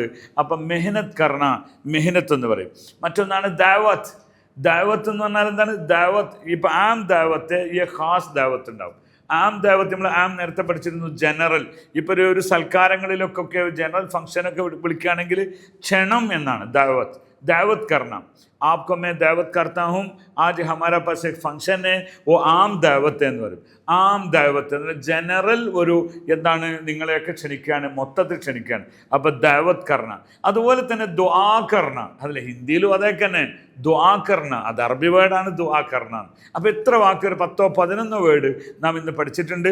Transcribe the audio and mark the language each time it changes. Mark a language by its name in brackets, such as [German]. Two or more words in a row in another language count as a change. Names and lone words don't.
[Malayalam] അപ്പം [Hindi] मेहनत करना, [Malayalam] മെഹനത്ത് എന്ന് പറയും. മറ്റൊന്നാണ് ദാവത്ത്. ദാവത്ത് എന്ന് പറഞ്ഞാൽ എന്താണ്? ദാവത്ത്, ഇപ്പം [Hindi] आम दावत, [Malayalam] ഈ [Hindi] ख़ास दावत [Malayalam] ഉണ്ടാവും. [Hindi] आम दावत [Malayalam] നമ്മൾ ആം നേരത്തെ പഠിച്ചിരുന്നു, ജനറൽ. ഇപ്പോൾ ഒരു സൽക്കാരങ്ങളിലൊക്കെ ജനറൽ ഫംഗ്ഷനൊക്കെ വിളിക്കുകയാണെങ്കിൽ ക്ഷണം എന്നാണ് ദാവത്ത്. [Hindi] दावत करना, आपको मैं दावत करता हूँ, आज हमारा पास एक फंक्शन है, वो आम दावत [Malayalam] എന്ന് പറയും. [Hindi] आम दावत [Malayalam] എന്ന് ജനറൽ ഒരു എന്താണ്, നിങ്ങളെയൊക്കെ ക്ഷണിക്കുകയാണ്, മൊത്തത്തിൽ ക്ഷണിക്കുകയാണ്. അപ്പോൾ [Hindi] दावत करना. [Malayalam] അതുപോലെ തന്നെ [Hindi] दुआ करना, [Malayalam] അതിൽ ഹിന്ദിയിലും അതൊക്കെ തന്നെ [Hindi] दुआ करना, [Malayalam] അത് അറബി വേർഡാണ് [Hindi] दुआ करना. [Malayalam] അപ്പോൾ എത്ര വാക്കുകൾ, 10-11 വേർഡ് നാം ഇന്ന് പഠിച്ചിട്ടുണ്ട്.